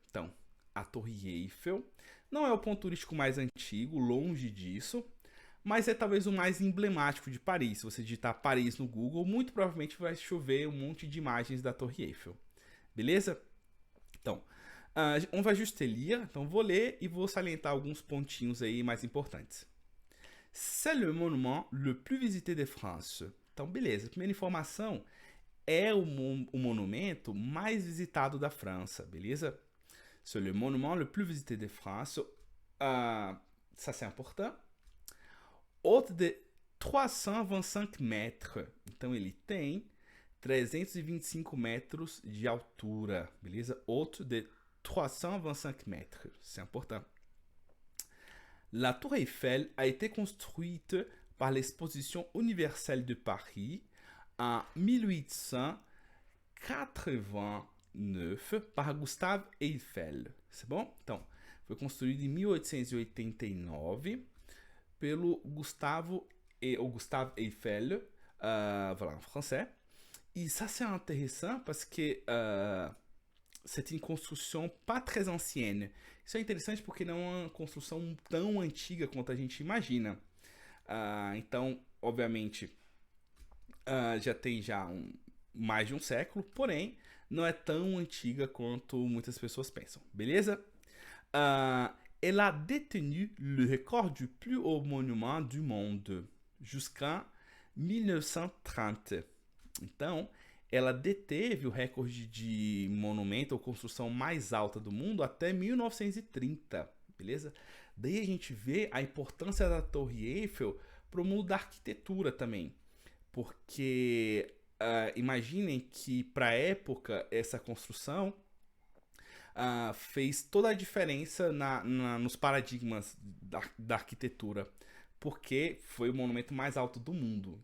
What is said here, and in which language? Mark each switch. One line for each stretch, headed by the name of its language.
Portuguese: Então, a Torre Eiffel não é o ponto turístico mais antigo, longe disso, mas é talvez o mais emblemático de Paris. Se você digitar Paris no Google, muito provavelmente vai chover um monte de imagens da Torre Eiffel. Beleza? Então,
French: on va juste lire.
Portuguese: Então, vou ler e vou salientar alguns pontinhos aí mais importantes.
French: C'est le monument le plus visité de France.
Portuguese: Então, beleza. Primeira informação, é o monumento mais visitado da França, beleza?
French: C'est le monument le plus visité de France. Ça, c'est important. Haute de 325 metros.
Portuguese: Então, ele tem 325 metros de altura, beleza?
French: Haute de 325 metros. C'est important. La Tour Eiffel a été construite par l'Exposition universelle de Paris en 1889 par Gustave Eiffel. C'est bon?
Portuguese: Então, foi construído em 1889 pelo Gustave Eiffel, voilà,
French: en français. Et ça, c'est intéressant parce que c'est une construction pas très ancienne.
Portuguese: Isso é interessante porque não é uma construção tão antiga quanto a gente imagina. Então, obviamente, já tem mais de um século, porém, não é tão antiga quanto muitas pessoas pensam, beleza?
French: Elle a détenu le record du plus haut monument du monde jusqu'en 1930.
Portuguese: Então, ela deteve o recorde de monumento ou construção mais alta do mundo até 1930, beleza? Daí a gente vê a importância da Torre Eiffel para o mundo da arquitetura também, porque imaginem que para a época essa construção fez toda a diferença nos paradigmas da arquitetura, porque foi o monumento mais alto do mundo.